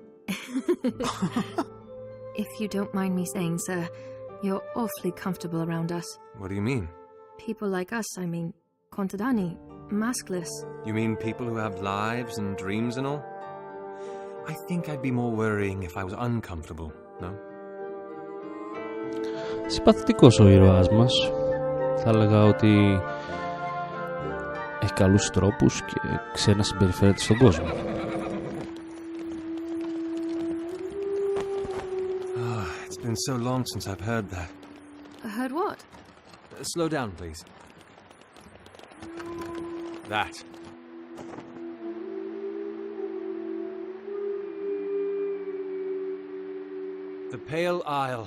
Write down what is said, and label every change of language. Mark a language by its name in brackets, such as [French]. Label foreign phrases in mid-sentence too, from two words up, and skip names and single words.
[English] If you don't mind me saying, sir, you're awfully comfortable around us. What do you mean? People like us, I mean, contadini, maskless. You mean people who have lives and dreams and all? I think I'd be more worrying if I was uncomfortable, no? [Greek] Συμπαθητικός ο ήρωάς μας. Θα έλεγα ότι έχει καλούς τρόπους και ξέρει να συμπεριφέρεται στον κόσμο. [English] It's been so long since I've heard that. Heard what? Slow down, please. That. The Pale Isle.